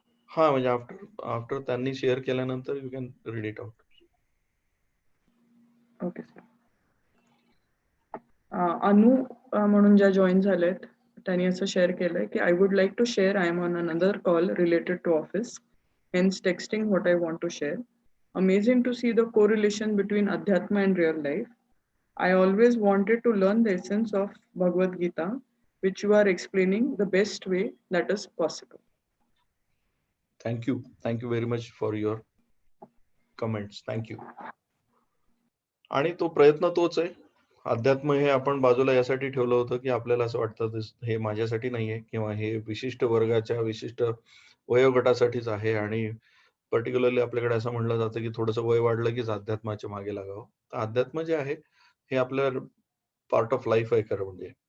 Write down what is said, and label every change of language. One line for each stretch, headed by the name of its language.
Marathi: हा म्हणजे आफ्टर त्यांनी शेअर केल्यानंतर
English: You can read it out. Okay sir.
Marathi: अनु म्हणून ज्या जॉईन झालेत त्यांनी असं शेअर केलंय की
English: I would like to share I am on another call related to office, hence texting what I want to share. Amazing to see the correlation between Adhyatma and real life. I always wanted to learn the essence of Bhagavad Gita, which you are explaining the best way that is possible. Thank you. Thank you very much for your comments. Thank you.
Marathi: आणि तो प्रयत्न तोच आहे. अध्यात्म हे आपण बाजूला यासाठी ठेवलं होतं, की आपल्याला असं वाटतं हे माझ्यासाठी नाहीये किंवा हे विशिष्ट वर्गाच्या विशिष्ट वयोगटासाठीच आहे आणि पर्टिक्युलरली आपल्याकडे असं म्हणलं जातं, की थोडंसं वय वाढलं कीच अध्यात्माच्या मागे लागावं. तर अध्यात्म जे आहे हे आपल्या पार्ट ऑफ लाईफ आहे खरं म्हणजे.